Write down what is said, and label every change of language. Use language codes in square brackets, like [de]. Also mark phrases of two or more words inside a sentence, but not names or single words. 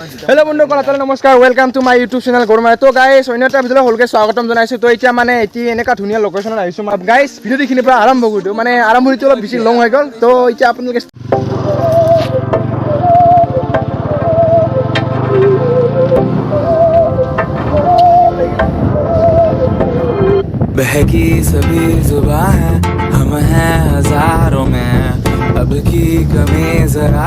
[en] हेलो [as] বন্ধুসকল নমস্কাৰ [en] welcome to my YouTube channel गौरमाया। [as] तो गाइस अन्य এটা ভিডিও হলকে স্বাগতম জানাইছো। তো এতিয়া মানে এনেকা ধুনিয়া লোকেশনত আহিছো গাইস। ভিডিও দেখিনি পৰা আৰম্ভ কৰিছো মানে আৰম্ভণিটো অলপ বেছি লং হৈ গ'ল। তো এতিয়া আপোনালোকে [hi] बहकी सभी जुबां है, हम हैं हजारों में, अब की कमी जरा